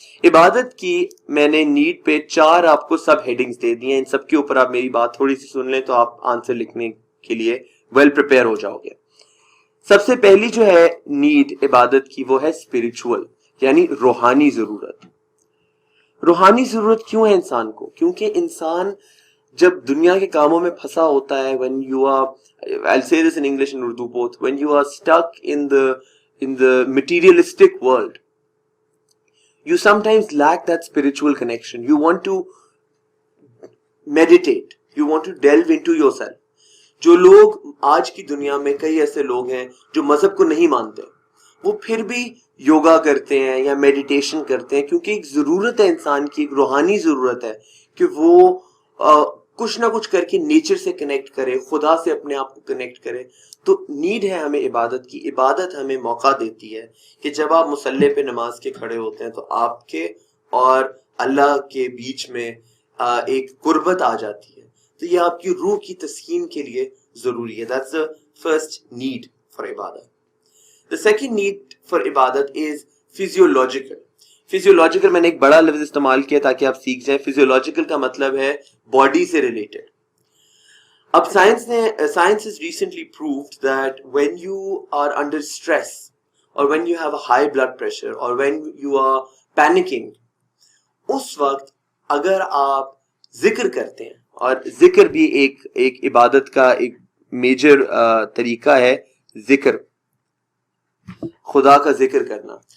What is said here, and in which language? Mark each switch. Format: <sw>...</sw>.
<ur>عبادت کی میں نے نیڈ پہ 4 آپ کو سب ہیڈنگز دے دی ہیں. ان سب کے اوپر آپ میری بات تھوڑی سی سن لیں تو آپ آنسر لکھنے کے لیے ویل پریپیئر ہو جاؤ گے. سب سے پہلی جو ہے نیڈ عبادت کی وہ ہے اسپرچول، یعنی روحانی ضرورت. روحانی ضرورت کیوں ہے انسان کو؟ کیونکہ انسان جب دنیا کے کاموں میں پھنسا ہوتا ہے،</ur> <en>when you are, I'll say this in English and Urdu both, when you are stuck in the materialistic world, you sometimes lack that spiritual connection. You want to meditate, you want to delve into yourself.</en> <ur>جو لوگ آج کی دنیا میں کئی ایسے لوگ ہیں جو مذہب کو نہیں مانتے، وہ پھر بھی یوگا کرتے ہیں یا میڈیٹیشن کرتے ہیں، کیونکہ ایک ضرورت ہے انسان کی، ایک روحانی ضرورت ہے کہ وہ کچھ نہ کچھ کر کے نیچر سے کنیکٹ کرے، خدا سے اپنے آپ کو کنیکٹ کرے. تو نیڈ ہے ہمیں عبادت کی. عبادت ہمیں موقع دیتی ہے کہ جب آپ مصلی پہ نماز کے کھڑے ہوتے ہیں تو آپ کے اور اللہ کے بیچ میں ایک قربت آ جاتی ہے. تو یہ آپ کی روح کی تسکین کے لیے ضروری ہے.</ur> <en>That's the first need for ibadat. The second need for ibadat is physiological.</en> <ur>فزیولوجیکل میں نے ایک بڑا لفظ استعمال کیا تاکہ آپ سیکھ جائیں. فزیولوجیکل کا مطلب ہے باڈی سے ریلیٹڈ. اب science</ur> <en>has recently proved that when you are under stress or when you have a high blood pressure or when you are panicking,</en> <ur>اس وقت اگر آپ ذکر کرتے ہیں, اور ذکر بھی ایک عبادت کا ایک میجر طریقہ ہے, ذکر, خدا کا ذکر کرنا.</ur>